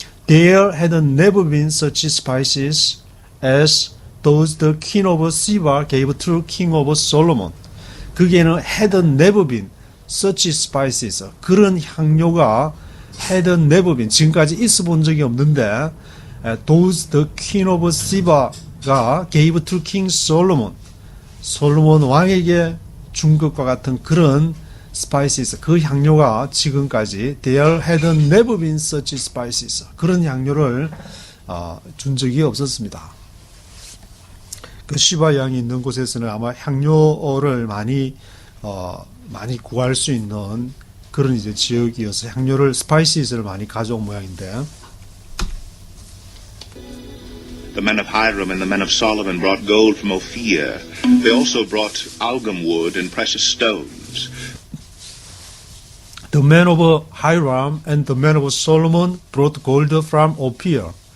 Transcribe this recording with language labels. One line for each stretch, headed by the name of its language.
English: There had never been such spices as those the king of Sheba gave to king of Solomon.
Korean: 그게는
English: had never been such spices.
Korean: 그런 향료가
English: had never been
Korean: 지금까지 있어 본 적이 없는데
English: those the king of Sheba가 gave to king Solomon.
Korean: 솔로몬 왕에게 준 것과 같은 그런 spices, 그 향료가 지금까지
English: there had never been such spices.
Korean: 그런 향료를 준 적이 없었습니다. 그 시바 양이 있는 곳에서는 아마 향료를 많이 구할 수 있는 그런 이제 지역이어서 향료를 스파이시스를 많이 가져온 모양인데.
English: The men of Hiram and the men of Solomon brought gold from Ophir. They also brought algum wood and precious stones. The men of Hiram and the men of Solomon brought gold from Ophir.